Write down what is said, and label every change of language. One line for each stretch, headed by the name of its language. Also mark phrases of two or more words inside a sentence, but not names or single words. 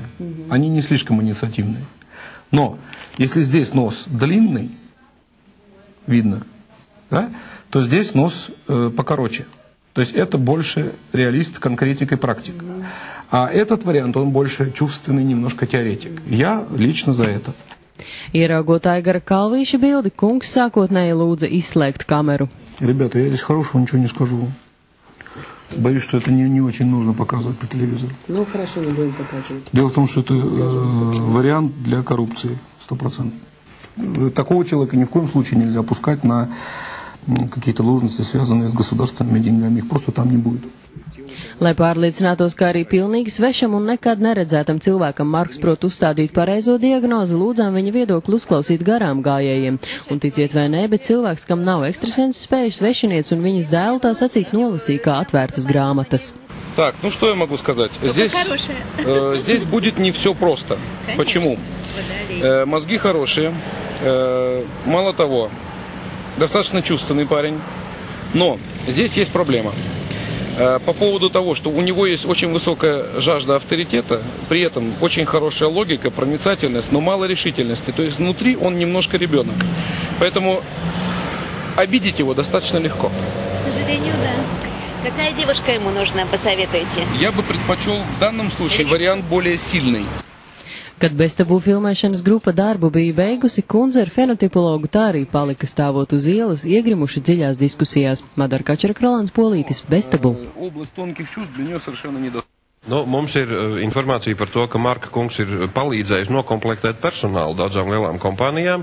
Russian: Они не слишком инициативные. Но если здесь нос длинный, видно, да, то здесь нос покороче. То есть это больше реалист, конкретик и практик. А этот вариант, он больше чувственный, немножко теоретик. Я лично за этот.
Latvian: Ieraugot Aigara Kalvīša bildi, kungs sākotnēji lūdza izslēgt kameru.
Russian: Ребята, я здесь хорошего ничего не скажу. Боюсь, что это не очень нужно показывать по телевизору. Ну, хорошо, не будем показывать. Дело в том, что это вариант для коррупции, 100%. Такого человека ни в коем случае нельзя пускать на какие-то должности, связанные с государственными деньгами. Их просто там не будет.
Latvian: Lai pārliecinātos, ka arī pilnīgi svešam un nekad neredzētam cilvēkam Marks prot uzstādīt pareizo diagnozi, lūdzām viņa viedokli uzklausīt garām gājējiem. Un ticiet vai nē, bet cilvēks, kam nav ekstrasenses spējas, svešinieks un viņas dēlu tā sacīt nolasīja kā atvērtas grāmatas.
Russian: Так, ну что я могу сказать? Здесь будет не все просто. Почему? Мозги хорошие. Мало того, достаточно чувственный парень. Но здесь есть проблема. По поводу того, что у него есть очень высокая жажда авторитета, при этом очень хорошая логика, проницательность, но мало решительности. То есть внутри он немножко ребенок. Поэтому обидеть его достаточно легко. К сожалению, да. Какая девушка ему нужна, посоветуйте? Я бы предпочел в данном случае вариант более сильный.
Latvian: Kad beztabū filmēšanas grupa darbu bija beigusi, kundze ar fenotipologu tā arī palika stāvot uz ielas, iegrimuši dziļās diskusijās. Madara Kačera, Rolands Polītis, Beztabū. Nu, mums ir informācija par to, ka Marka kungs ir palīdzējis nokomplektēt personālu daudzām lielām kompānijām.